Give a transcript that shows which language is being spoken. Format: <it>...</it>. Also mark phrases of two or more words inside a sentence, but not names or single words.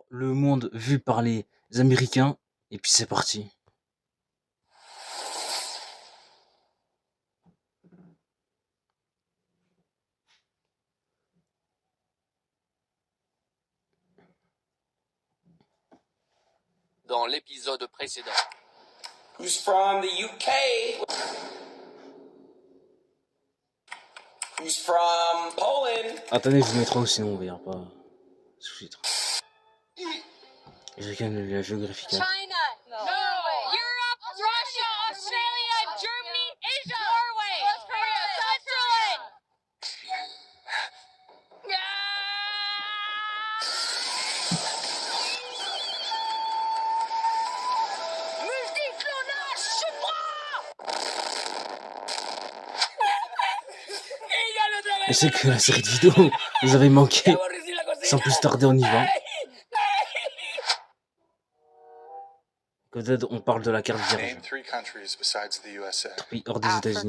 <fr>le monde vu par les Américains, et puis c'est parti. Dans l'épisode précédent.</fr> <en>Who's from the UK? Who's from Poland?</en> <fr>Attendez, je vous mettrai aussi, sinon on verra pas sous-titres. Je regarde la géographie.</fr> <en>China, Norway, Europe, Russia, Australia, Germany, Asia, Norway, North Korea, Switzerland.</en> <fr>Multiclonage supra. Et c'est que la série de vidéos, vous avez manqué. Sans plus tarder, on y va. Peut-être on parle de la carte vierge. Pays hors des États-Unis.</fr>